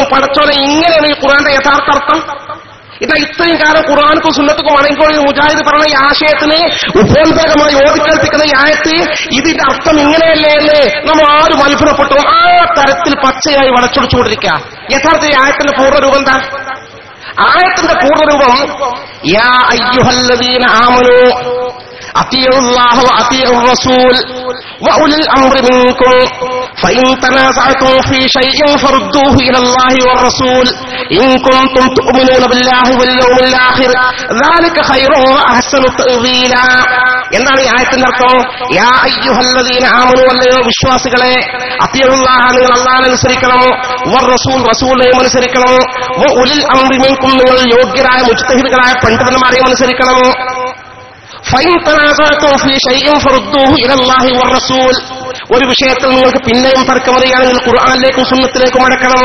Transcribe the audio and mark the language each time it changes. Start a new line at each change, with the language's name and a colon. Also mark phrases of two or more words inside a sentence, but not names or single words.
Malayalam: പടച്ചോനെ, ഇങ്ങനെയാണ് ഈ ഖുർആന്റെ യഥാർത്ഥ അർത്ഥം. ഇതാ ഇത്രയും കാലം ഖുർആൻക്കും സുന്നത്തുക്കും മടങ്ങിക്കോളി മുജാഹിദ് പറഞ്ഞ ഈ ആശയത്തിന് ഉപോത്ബലകമായി ഓതിക്കേൽപ്പിക്കുന്ന ഈ ആയത്ത് ഇതിന്റെ അർത്ഥം ഇങ്ങനെയല്ലേ എന്ന് നമ്മൾ ആരും അത്ഭുതപ്പെട്ടു. ആ തരത്തിൽ പച്ചയായി വളച്ചൊടിച്ചുകൊണ്ടിരിക്കുക. യഥാർത്ഥ ഈ ആയത്തിന്റെ പൂർണ്ണരൂപം എന്താ? ആയത്തിന്റെ പൂർണ്ണരൂപം
Arabic: يا أيها الذين آمنوا أطيعوا الله وأطيعوا الرسول وأولي الأمر منكم فإن تنازعتم في شيء فردوه إلى الله والرسول إن كنتم تؤمنون بالله واليوم الآخر ذلك خير وأحسن تأويلا.
Malayalam: എന്താണ് ഈ ആയത്തിന്റെ അർത്ഥം?
Arabic: يا أيها الذين آمنوا,
Malayalam: അല്ലയോ വിശ്വാസികളെ,
Arabic: أطيعوا الله,
Malayalam: നിങ്ങൾ അല്ലാഹുവിനെ അനുസരിക്കണം, വറസൂൽ, റസൂലിനെയും അനുസരിക്കണം,
Arabic: وأولي الأمر منكم,
Malayalam: നിങ്ങൾ യോഗ്യരായ മുജ്തഹിദുകളായ പണ്ഡിതന്മാരെയും അനുസരിക്കണം.
Arabic: فإن تنازعتم في شيء فردوه إلى الله والرسول,
Malayalam: ഒരു വിഷയത്തിൽ നിങ്ങൾക്ക് പിന്നെയും തർക്കമറിയാണെങ്കിൽ ഖുർആനിലേക്കും സുന്നത്തിലേക്കും മടക്കണം.